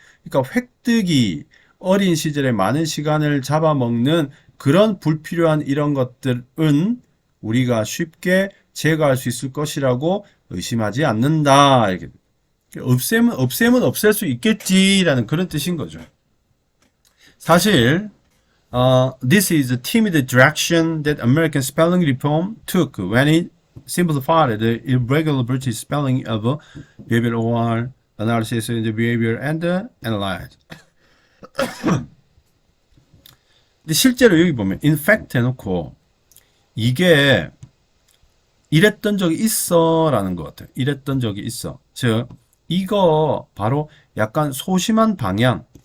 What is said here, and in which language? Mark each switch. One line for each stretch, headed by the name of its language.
Korean: 그러니까 획득이 어린 시절에 많은 시간을 잡아먹는 그런 불필요한 이런 것들은 우리가 쉽게 제거할 수 있을 것이라고 의심하지 않는다. 이렇게. 없애면 없앨 수 있겠지라는 그런 뜻인 거죠. 사실
English: this is the timid direction that American spelling reform took when it simplified the irregular British spelling of behavioral OR, analysis of the behavior, and analyze.
Korean: 근데 실제로 여기 보면
English: in fact
Korean: 해놓고 이게 이랬던 적이 있어 라는 것 같아요. 이랬던 적이 있어. 즉 이거 바로 약간 소심한 방향.